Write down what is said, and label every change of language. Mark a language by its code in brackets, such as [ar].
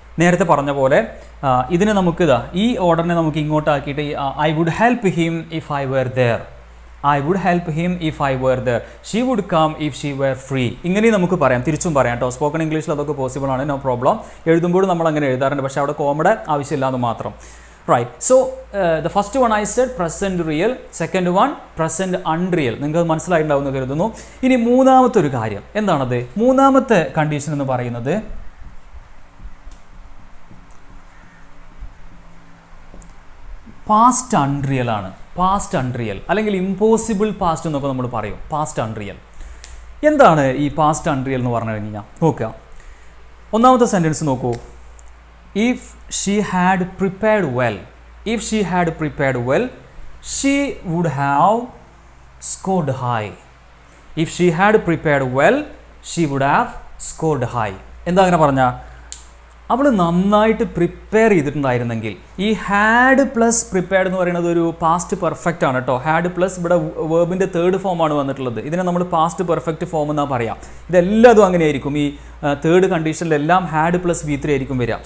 [ml] നേരത്തെ പറഞ്ഞ പോലെ ഇതിനെ നമുക്ക് ഈ ഓർഡറിനെ നമുക്ക് ഇങ്ങോട്ടാക്കിയിട്ട് [en] I would help him if I were there, I would help him if I were there, she would come if she were free. [ml] ഇങ്ങനെയും നമുക്ക് പറയാം, തിരിച്ചും പറയാം കേട്ടോ. സ്പോക്കൺ ഇംഗ്ലീഷിൽ അതൊക്കെ പോസിബിൾ ആണ്, നോ പ്രോബ്ലം. എഴുതുമ്പോഴും നമ്മൾ അങ്ങനെ എഴുതാറുണ്ട്, പക്ഷേ അവിടെ കോമയുടെ ആവശ്യമില്ല എന്ന് മാത്രം. [en] Right. So the first one I said present real, second one present unreal. [ml] നിങ്ങൾക്ക് മനസ്സിലായിട്ടുണ്ടാവുമെന്ന് കരുതുന്നു. ഇനി മൂന്നാമത്തെ ഒരു കാര്യം എന്താണത്? മൂന്നാമത്തെ കണ്ടീഷൻ എന്ന് പറയുന്നത് പാസ്റ്റ് അൺറിയൽ ആണ്. പാസ്റ്റ് അൺറിയൽ അല്ലെങ്കിൽ ഇമ്പോസിബിൾ പാസ്റ്റ് എന്നൊക്കെ നമ്മൾ പറയും. പാസ്റ്റ് അൺറിയൽ എന്താണ് ഈ പാസ്റ്റ് അൺറിയൽ എന്ന് പറഞ്ഞു കഴിഞ്ഞാൽ? നോക്കുക, ഒന്നാമത്തെ സെൻറ്റൻസ് നോക്കൂ. [en] if she had prepared well, if she had prepared well, she would have scored high. If she had prepared well, she would have scored high. [ml] എന്താ അങ്ങനെ പറഞ്ഞാൽ അവൾ നന്നായിട്ട് പ്രിപ്പയർ ചെയ്തിട്ടുണ്ടായിരുന്നെങ്കിൽ, ഈ ഹാഡ് പ്ലസ് പ്രിപ്പയർഡ് എന്ന് പറയുന്നത് ഒരു പാസ്റ്റ് പെർഫെക്റ്റ് ആണ് കേട്ടോ. ഹാഡ് പ്ലസ് ഇവിടെ വേർബിൻ്റെ തേർഡ് ഫോമാണ് വന്നിട്ടുള്ളത്. ഇതിനെ നമ്മൾ പാസ്റ്റ് പെർഫെക്റ്റ് ഫോം എന്നാ പറയാം. ഇതെല്ലാതും അങ്ങനെയായിരിക്കും. ഈ തേർഡ് കണ്ടീഷനിലെല്ലാം ഹാഡ് പ്ലസ് V3 ആയിരിക്കും വരിക.